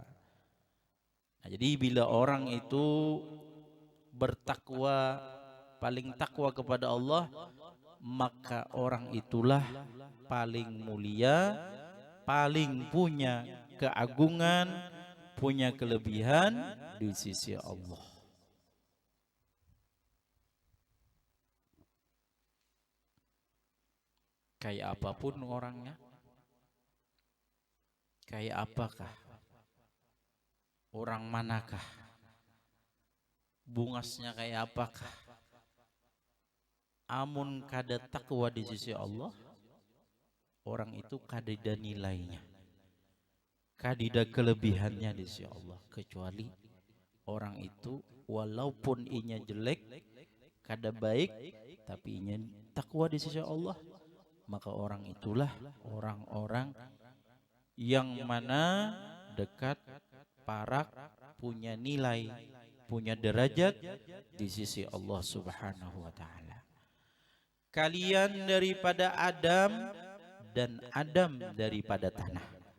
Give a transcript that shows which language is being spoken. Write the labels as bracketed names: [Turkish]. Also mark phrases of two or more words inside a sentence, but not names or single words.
[Indonesian] Nah, jadi bila orang itu bertakwa, paling takwa kepada Allah, maka orang itulah paling mulia, paling punya keagungan, punya kelebihan di sisi Allah. Kayak apapun orangnya, kayak apakah, orang manakah, [Banjar] bungasnya kayak apakah, amun kada takwa di sisi Allah, orang itu kadida nilainya, kadida kelebihannya di sisi Allah, kecuali orang itu walaupun inya jelek, kada baik, tapi inya takwa di sisi Allah, [Indonesian] maka orang itulah orang-orang yang mana dekat, parak, punya nilai, punya derajat di sisi Allah [Arabic] سبحانه وتعالى. [Indonesian] Kalian daripada Adam dan Adam daripada tanah.